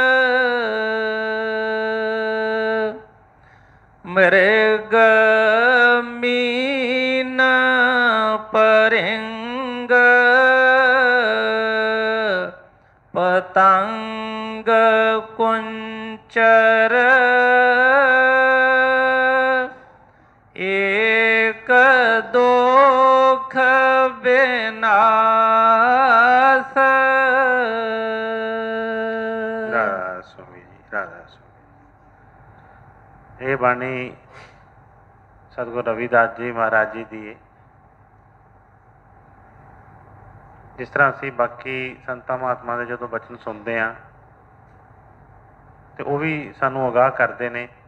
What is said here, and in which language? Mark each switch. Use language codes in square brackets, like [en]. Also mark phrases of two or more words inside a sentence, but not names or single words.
[hi] मृग मीन परेंग पतंग कुंचर एक दुख बेनाश। [pa] ਰਾਧਾ ਸੁਆਮੀ ਜੀ, ਰਾਧਾ ਸੁਆਮੀ। ਇਹ ਬਾਣੀ ਸਤਿਗੁਰੂ ਰਵਿਦਾਸ ਜੀ ਮਹਾਰਾਜ ਜੀ ਦੀ ਹੈ। ਜਿਸ ਤਰ੍ਹਾਂ ਅਸੀਂ ਬਾਕੀ ਸੰਤਾਂ ਮਹਾਤਮਾ ਦੇ ਜਦੋਂ ਬਚਨ ਸੁਣਦੇ ਹਾਂ ਤੇ ਉਹ ਵੀ ਸਾਨੂੰ ਅਗਾਹ ਕਰਦੇ ਨੇ